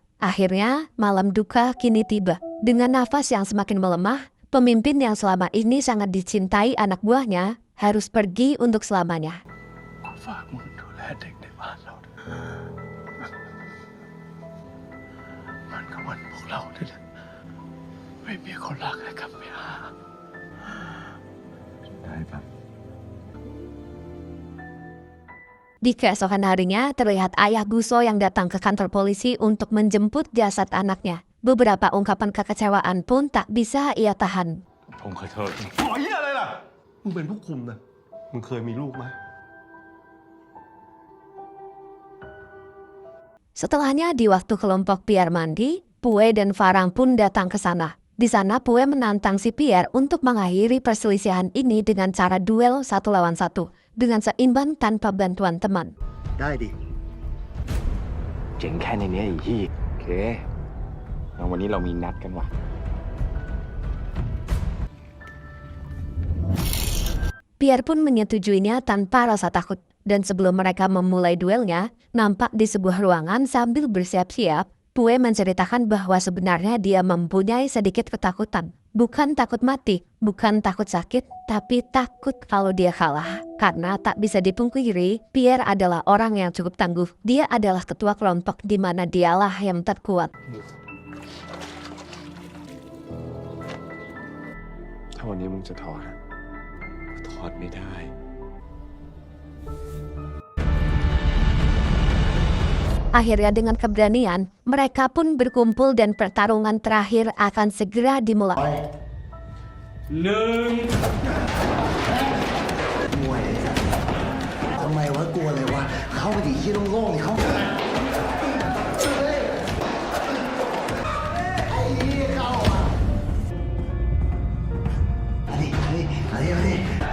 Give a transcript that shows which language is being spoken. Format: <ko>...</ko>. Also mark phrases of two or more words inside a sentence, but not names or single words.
<id>Akhirnya, malam duka kini tiba. Dengan nafas yang semakin melemah, pemimpin yang selama ini sangat dicintai anak buahnya harus pergi untuk selamanya.</id> <th>ฝากมึงดูแลเด็กในบ้านเราด้วยมันก็วันพวกเรานี่แหละไม่มีคนรักให้กลับไปหาได้ปะ</th> <id>Di keesokan harinya, terlihat ayah Guso yang datang ke kantor polisi untuk menjemput jasad anaknya. Beberapa ungkapan kekecewaan pun tak bisa ia tahan.</id> <th>ผมขอโทษ ขอเหี้ยอะไรล่ะ มึงเป็นผู้คุมนะ มึงเคยมีลูกไหม</th> <id>Setelahnya, di waktu kelompok Pierre mandi, Pue dan Farang pun datang ke sana. Di sana, Pue menantang si Pierre untuk mengakhiri perselisihan ini dengan cara duel 1 lawan 1, dengan seimbang tanpa bantuan teman.</id> <th>ได้ดิ เจ๋งแค่ในนี้ไอ้เหี้ย โอเคงั้นวันนี้เรามีนัดกันว่ะ</th> <id>Pierre pun menyetujuinya tanpa rasa takut. Dan sebelum mereka memulai duelnya, nampak di sebuah ruangan sambil bersiap-siap, Pue menceritakan bahwa sebenarnya dia mempunyai sedikit ketakutan. Bukan takut mati, bukan takut sakit, tapi takut kalau dia kalah. Karena tak bisa dipungkiri, Pierre adalah orang yang cukup tangguh. Dia adalah ketua kelompok di mana dialah yang terkuat.</id> <th>ถ้าวันนี้มึงจะถอดอะถอดไม่ได้</th> <id>Akhirnya dengan keberanian, mereka pun berkumpul dan pertarungan terakhir akan segera dimulai.</id> <th>ทำไมวะกลัวอะไรวะ เข้าไปดิที่โล่งๆดิเข้าไอ้เหี้ยเข้าอ่ะเอาดิ</th>